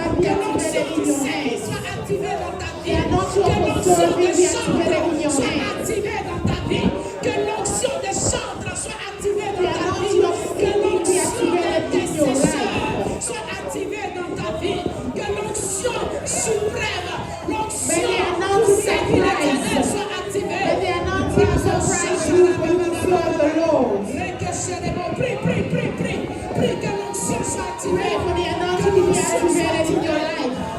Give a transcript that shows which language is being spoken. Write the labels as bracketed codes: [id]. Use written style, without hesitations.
[fr] que l'onction du Saint soit activée dans ta vie, que l'onction de chantre soit activée dans ta vie, que l'onction de chantre soit activée dans ta vie, que l'onction d'intercesseur soit activée dans ta vie, que l'onction suprême, l'onction pour servir l'Éternel soit activée. [en] May the anointing surprise you when you serve the Lord. [fr] Prie que l'onction soit activée. [en] Pray for the anointing to be activated in your life.